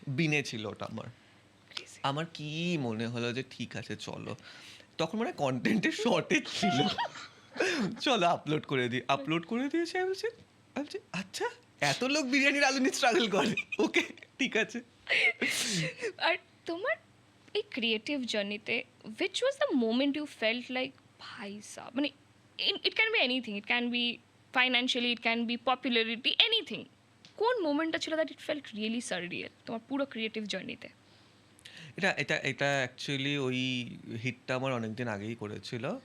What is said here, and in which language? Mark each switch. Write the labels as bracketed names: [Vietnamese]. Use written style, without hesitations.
[Bangla] বিনে ছিল ওটা আমার কি মনে হলো যে ঠিক আছে চলো, তখন মানে কন্টেন্টের শর্টেজ ছিল, চলো আপলোড করে দিয়েছি। আমি বলছি আচ্ছা এত লোক বিরিয়ানির আলু নিয়ে স্ট্রাগল করে, ওকে ঠিক আছে। আর তোমার এই ক্রিয়েটিভ জার্নিতে [English] which was the moment you felt like ভাই সাব, মানে it can be anything, it can be financially, it can be popularity, anything, [Bangla] কোন মোমেন্টটা ছিল [English] that it felt really surreal [Bangla] তোমার পুরো ক্রিয়েটিভ জার্নিতে? এটা অ্যাকচুয়ালি ওই হিটটা আমার অনেকদিন আগেই করেছিল।